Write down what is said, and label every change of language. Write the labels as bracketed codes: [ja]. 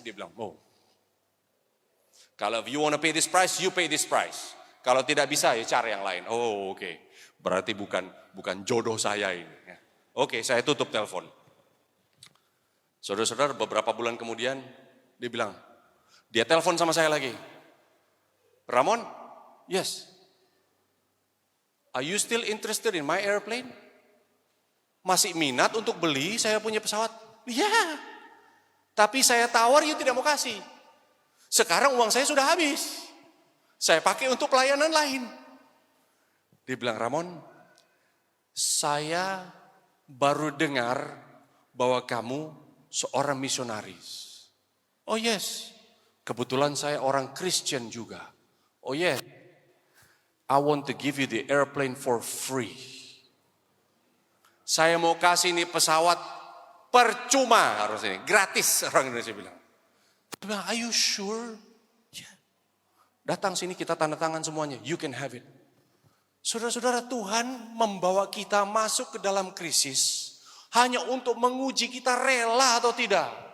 [id] Dia bilang, kalau [en] you want to pay this price, you pay this price. [id] Kalau tidak bisa, ya cari yang lain. Oke. Berarti bukan jodoh saya ini. Oke, saya tutup telepon. Saudara-saudara, beberapa bulan kemudian, dia bilang, dia telepon sama saya lagi. [en] Ramon, yes. Are you still interested in my airplane? [id] Masih minat untuk beli saya punya pesawat? Iya. Tapi saya tawar, you tidak mau kasih. Sekarang uang saya sudah habis. Saya pakai untuk pelayanan lain. Dia bilang, Ramon, saya baru dengar bahwa kamu seorang misionaris. [en] Oh yes, [id] kebetulan saya orang Kristen juga. [en] Oh yes, I want to give you the airplane for free. [id] Saya mau kasih ini pesawat percuma harusnya, gratis, orang Indonesia bilang. Dia bilang, [en] are you sure? Yeah. [id] Datang sini kita tanda tangan semuanya, [en] you can have it. [id] Saudara-saudara, Tuhan membawa kita masuk ke dalam krisis hanya untuk menguji kita rela atau tidak.